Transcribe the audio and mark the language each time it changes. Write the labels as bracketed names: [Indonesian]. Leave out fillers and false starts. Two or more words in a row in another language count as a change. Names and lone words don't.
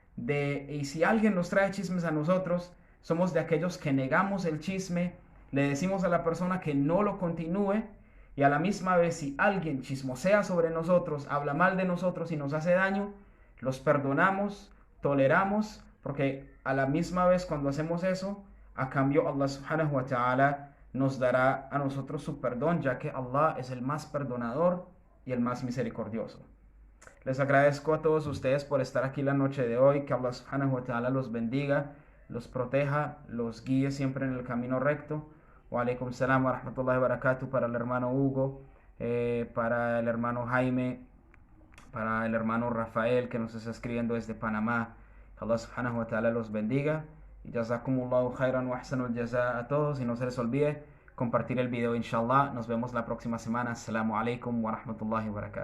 [Spanish] y si alguien nos trae chismes a nosotros, somos de aquellos que negamos el chisme, le decimos a la persona que no lo continúe, y a la misma vez si alguien chismosea sobre nosotros, habla mal de nosotros y nos hace daño, los perdonamos, toleramos, porque a la misma vez cuando hacemos eso, a cambio [Arabic] الله سبحانه وتعالى [Spanish] nos dará a nosotros su perdón, ya que Allah es el más perdonador y el más misericordioso. Les agradezco a todos ustedes por estar aquí la noche de hoy, que [Arabic] الله سبحانه وتعالى [Spanish] los bendiga, los proteja, los guíe siempre en el camino recto. [Arabic] وعليكم السلام ورحمة الله وبركاته [Spanish] para el hermano Hugo, para el hermano Jaime, para el hermano Rafael que nos está escribiendo desde Panamá. Que [Arabic] الله سبحانه وتعالى [Spanish] los bendiga. Y [Arabic] جزاكم الله خيرا وأحسن الجزاء [Spanish] a todos. Y no se les olvide compartir el video, inshallah. Nos vemos la próxima semana. [Arabic] السلام عليكم ورحمة الله وبركاته.